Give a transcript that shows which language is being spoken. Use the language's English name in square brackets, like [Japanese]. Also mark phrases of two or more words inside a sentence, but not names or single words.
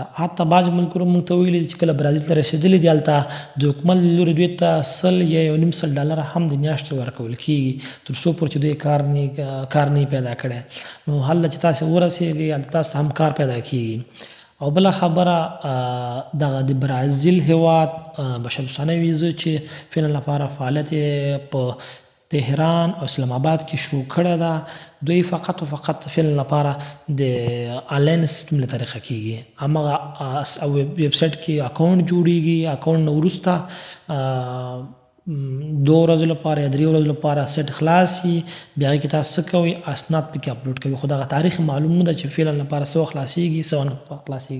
[Pashto] حتی بعض ملکونو موږ ته ویلي چې کله برازیل ته رسېدلي دي هلته د حکومت له لورې دوی ته $100 یا $1.5 هم د میاشتې ورکول کېږي تر څو پورې چې دوی کار نه پیدا کړی. نو هلته چې تاسو ورسېږئ هلته تاسو هم کار پیدا کېږي. او بله خبره دغه د برازیل هېواد بشردوستانه ویزه چې فعلا لپاره فعالیت په تهران او اسلام آباد کې شروع کړې ده دوی فقط و فقط فعلا لپاره د آنلاین سیستم له طریقه کېږي. هماغه ویب سایټ کې اکاونټ جوړېږي اکاونټ نه وروسته 2 ورځو لپاره یا 3 ورځو لپاره سیټ خلاصي بیا هغې کې تاسو څه کوئ اسناد پکې اپلوډ کوئ خو دغه تاریخ معلوم نه ده چې فعلا لپاره څه وخت خلاصېږي څه وخت خلاصېږي.